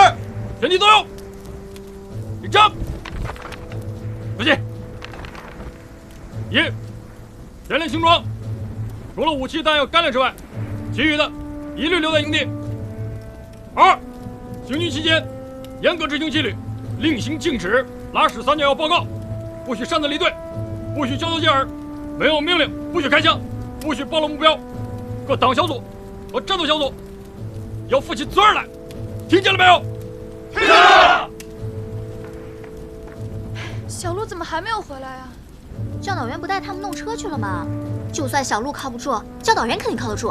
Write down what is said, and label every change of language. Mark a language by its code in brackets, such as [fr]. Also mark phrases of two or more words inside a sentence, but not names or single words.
[zh] 全体动用，立正，不进。1、全连行装，除了武器弹药干粮之外，其余的一律留在营地。2、行军期间严格执行纪律，令行禁止，拉屎撒尿要报告，不许擅自离队，不许交头接耳，没有命令不许開槍，不許暴露目標。各黨小組和戰鬥小組要負起責任來，聽見了沒有？聽見了。小鹿怎麼還沒有回來呀？教導員不帶他們弄車去了嗎？就算小鹿靠不住，教導員肯定靠得住。